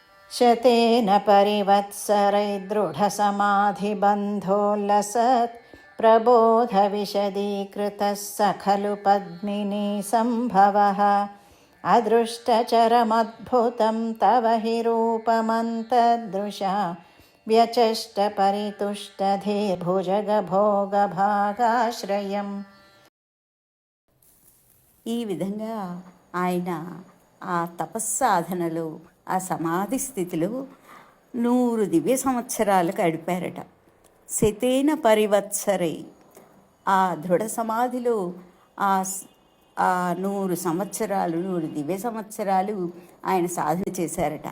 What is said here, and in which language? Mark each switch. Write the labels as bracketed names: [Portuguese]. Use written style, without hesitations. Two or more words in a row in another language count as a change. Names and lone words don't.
[Sanskrit] शतेन परिवत्सरैर्दृढसमाधिबन्धोल्लसत् प्रबोधविशदीकृतः स खलु पद्मिनी सम्भवः। अदृष्टचरमद्भुतं तव हि रूपमन्तदृशा व्यचष्टपरितुष्टधीर्भुजगभोगभागाश्रयम्। [Telugu] ఈ విధంగా ఆయన ఆ తపస్సాధనలో, ఆ సమాధి స్థితిలో 100 దివ్య సంవత్సరాలు గడిపారట. [Sanskrit] శతేన పరివత్సరై, [Telugu] ఆ దృఢ సమాధిలో ఆ 100 సంవత్సరాలు, 100 దివ్య సంవత్సరాలు ఆయన సాధన చేశారట.